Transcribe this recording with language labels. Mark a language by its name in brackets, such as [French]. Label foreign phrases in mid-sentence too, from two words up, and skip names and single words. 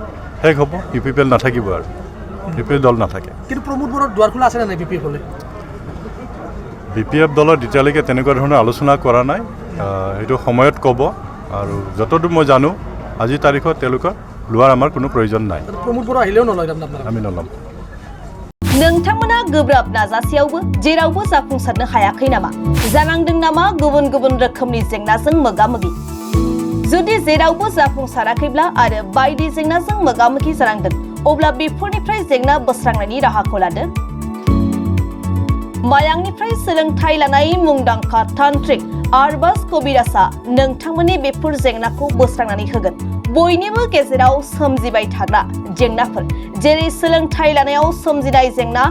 [Assamese] শেষ হ'ব ইপিপিএল নাথাকিব আৰু ইপিপিএল দল নাথাকে কিন্তু প্ৰমোদ বৰৰ দুৱাৰ খোলা আছে নে নাই BPFলে BPF দলৰ এতিয়ালৈকে তেনেকুৱা ধৰণৰ আলোচনা কৰা নাই এইটো সময়ত ক'ব আৰু যতদূৰ মই জানো আজি তাৰিখত তেওঁলোকৰ লোৱাৰ আমাৰ কোনো প্ৰয়োজন নাই প্ৰমোদ বৰ আহিলেও নলয় আপোনালোকে আমি নলম [Bodo] नोंथांमोना गोब्राब नाजासेयावबो जेरावबो जाफुंसारनो हायाखै नामा जानांदों नामा गुबुन गुबुन रोखोमनि जेंनाजों मोगा-मोगि जुदि जेरावबो जाफुंसाराखैब्ला आरो बायदि जेंनाजों मोगा-मोगि जानांदों अब्ला बेफोरनिफ्राय जेंना बोस्रांनायनि राहाखौ लादो मायांनिफ्राय सोलोंथाय लानाय मुंदांखा तान्त्रिक आरबाज कबिराजआ नोंथांमोननि बेफोर जेंनाखौ बोस्रांनानै होगोन बयनिबो गेजेराव सोमजिबाय थाग्रा जेंनाफोर जेरै सोलोंथाय लानायाव सोमजिनाय जेंना